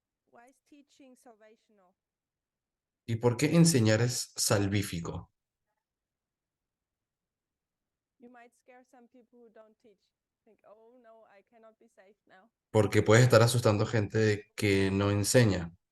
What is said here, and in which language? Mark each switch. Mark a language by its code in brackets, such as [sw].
[en] Why is teaching salvational? [es] ¿Y por qué enseñar es salvífico? [en] You might scare some people who don't teach. Think, oh no, I cannot be saved now. [es] Porque puede estar asustando gente que no enseña.